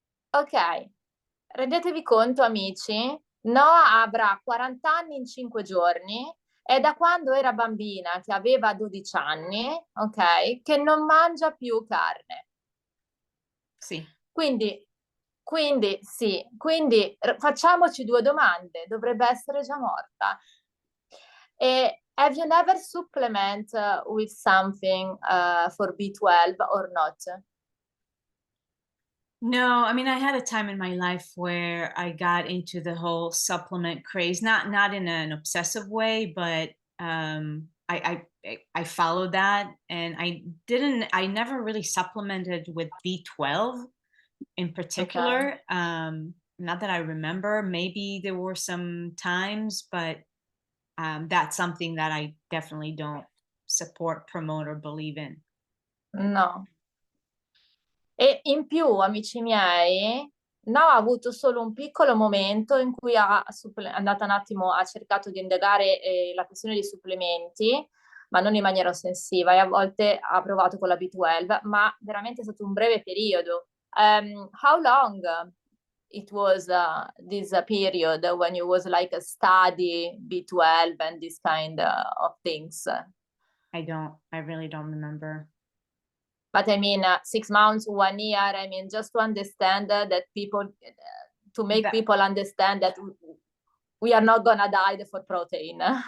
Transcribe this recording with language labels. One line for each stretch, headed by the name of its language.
Italian: Ok, rendetevi conto, amici, Noa avrà 40 anni in 5 giorni e da quando era bambina, che aveva 12 anni, ok, che non mangia più carne. Sì. Quindi sì, quindi facciamoci due domande, dovrebbe essere già morta.
English: E have you never supplement with something for B12 or not? No, I mean, I had a time in my life where I got into the whole supplement craze, not in an obsessive way, but I followed that, and I never really supplemented with B12 in particular. Okay. Not that I remember. Maybe there were some times, but that's something that I definitely don't support, promote, or believe in. No.
Italian: E in più, amici miei, no, ha avuto solo un piccolo momento in cui è andata un attimo, ha cercato di indagare la questione dei supplementi, ma non in maniera ossessiva, e a volte ha provato con la B12, ma veramente è stato un breve periodo.
English: How long it was this period when you was like a study B12 and this kind of things? I really don't remember. But I mean, 6 months, 1 year, I mean, just to understand that people, to make people understand that we are not gonna die for protein.